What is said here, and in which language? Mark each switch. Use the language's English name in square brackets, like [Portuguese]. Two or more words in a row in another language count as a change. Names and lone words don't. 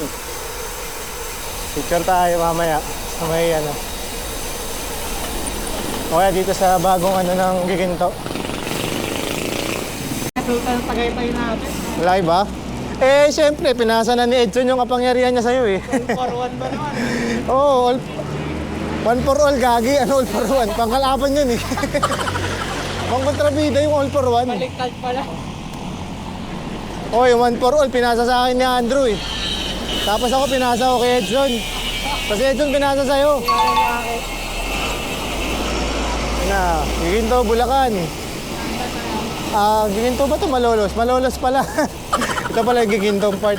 [Filipino] Picture tayo mamaya sa may ano. O kaya dito sa bagong ano ng Giginto. Total Tagaytay natin. Laki ba? Eh, siyempre, pinasa na ni Edson yung kapangyarihan niya sa'yo eh. 1 for 1 ba naman? Oo, [English] one for all, [Filipino] gagi. Ano [English] all for one? [Filipino] Pangkalaban yun eh. Pangkontrabida yung [English] all for one. [Filipino] Baliktad pala. Oy, [English] one for all, [Filipino] pinasa sa akin ni Andrew eh. Tapos ako pinasa ko kay Edson. Kasi Edson pinasa sa'yo. Na, Giginto, Bulacan. Giginto ba ito? Malolos? Malolos pala. Ito pala yung Gigintong part.